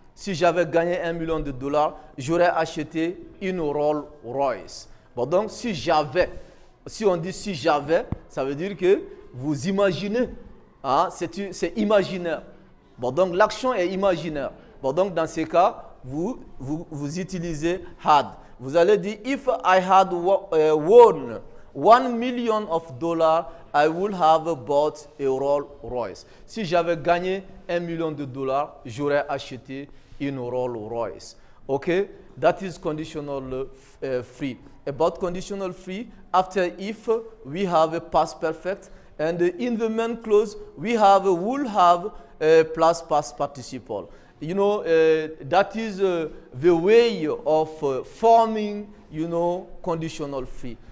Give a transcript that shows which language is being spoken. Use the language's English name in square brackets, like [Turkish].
[French] Si j'avais gagné $1 million, j'aurais acheté une Rolls Royce. Bon, donc, si on dit si j'avais, ça veut dire que vous imaginez. Hein, c'est imaginaire. Bon, donc l'action est imaginaire. Bon, donc dans ces cas, vous utilisez had. Vous allez dire, [English] if I had won $1 million, I would have bought a Rolls Royce. [French] Si j'avais gagné $1 million, j'aurais acheté une Rolls Royce. [English] Okay, that is conditional free. About conditional free, after if, we have a past perfect. And in the main clause, we have would have plus past participle. You know, that is the way of forming, conditional free.